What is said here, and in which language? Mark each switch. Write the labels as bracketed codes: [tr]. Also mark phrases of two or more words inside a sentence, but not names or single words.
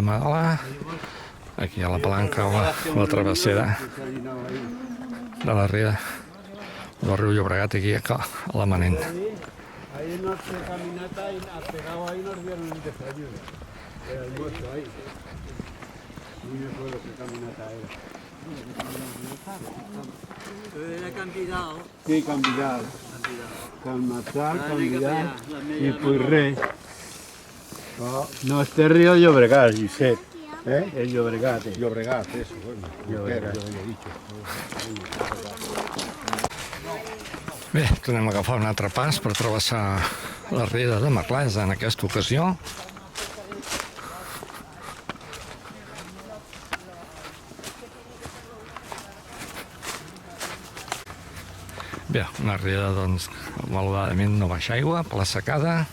[ca] Marola, aquí a la Palanca la travessera de la ria del riu Llobregat, aquí a la Manent. [es] Ahí noche caminata y pegado ahí nos dieron un desayuno. El almuerzo ahí. No me acuerdo qué caminata era. Era candidado. [ca] Sí, candidat. Calmatzar, candidat i Puigre. [es] No, este río Llobregat, Josep. El Llobregat. Llobregat, eso, bueno. Llobregat. Yo había dicho. [ca] Bé, tornem a agafar un altre pas per travessar la ria de Merlès en aquesta ocasió. Bé, una ria, doncs, malauradament no baixa aigua per la secada.